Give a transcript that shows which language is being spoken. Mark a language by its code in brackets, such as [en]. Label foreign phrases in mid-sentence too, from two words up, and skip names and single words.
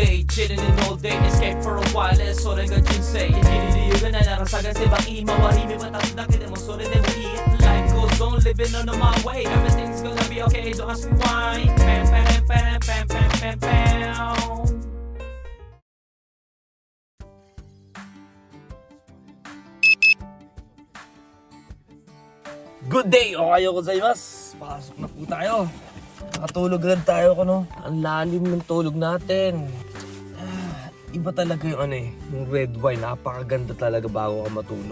[en] chilling in all day, escape for a while, [ja] それが人生生きる理由がないなら探せばいい周り見渡すだけでもそれでもいい [en] Life goes on, living on my way Everything's gonna be okay, don't ask me why Pam, pam, pam, pam, [ja] pam, pam, pam [en] Good day! [ja] おはようございます! [tl] Pasok na po tayo. Nakatulog lang tayo no? Ang lalim ng tulog natin. Iba talaga yung yung [en] red wine. [tl] Napakaganda talaga bago ka matulog.